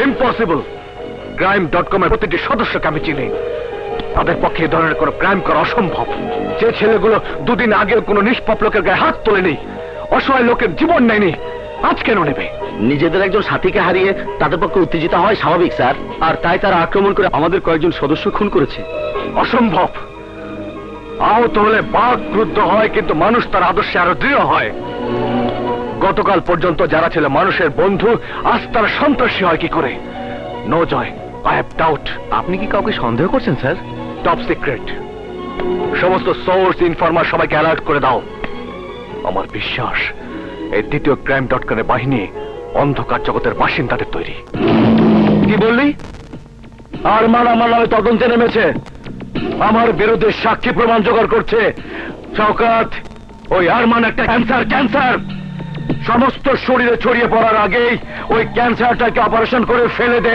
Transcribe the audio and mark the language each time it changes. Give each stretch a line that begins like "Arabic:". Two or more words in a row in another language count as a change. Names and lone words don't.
Bangla: ইম্পসিবল। crime.com এর প্রতিটি সদস্যকে আমি চিনি। তাদের পক্ষে এই ধরনের কোনো ক্রাইম করা অসম্ভব। যে ছেলেগুলো দুদিন আগে কোনো নিষ্পাপ লোকের গায়ে হাত তোলেনি, অসহায় লোকের জীবন নেয়নি, আজ কেন নেবে? নিজেদের একজন সাথীকে হারিয়ে তাদের পক্ষে উত্তেজিত হয় স্বাভাবিক স্যার, আর তাই তারা আক্রমণ করে আমাদের কয়েকজন সদস্য খুন করেছে। অসম্ভব। আহত হলে বাঘ ক্রুদ্ধ হয়, কিন্তু মানুষ তার আদর্শে আরো দৃঢ় হয়। গতকাল পর্যন্ত যারা ছিল মানুষের বন্ধু, আজ তারা সন্ত্রাসী হয় কি করে?
English: No Joy, I have doubt.
Bangla: আপনি কি কাউকে সন্দেহ করছেন স্যার?
English: Top secret.
Bangla: সমস্ত
English: source informer
Bangla: সবাইকে অ্যালার্ট করে দাও। আমার বিশ্বাস এই দ্বিতীয় crime.com এর বাহিনী অন্ধকার জগতের বাসিন্দাদের তৈরি। কি বললি? আরমান আমার নামে তদন্তে নেমেছে, আমার বিরুদ্ধে সাক্ষী প্রমাণ জোগাড় করছে। শওকত, ওই আরমান একটা ক্যান্সার। সমস্ত শরীরে ছড়িয়ে পড়ার আগেই ওই ক্যান্সারটাকে অপারেশন করে ফেলে দে।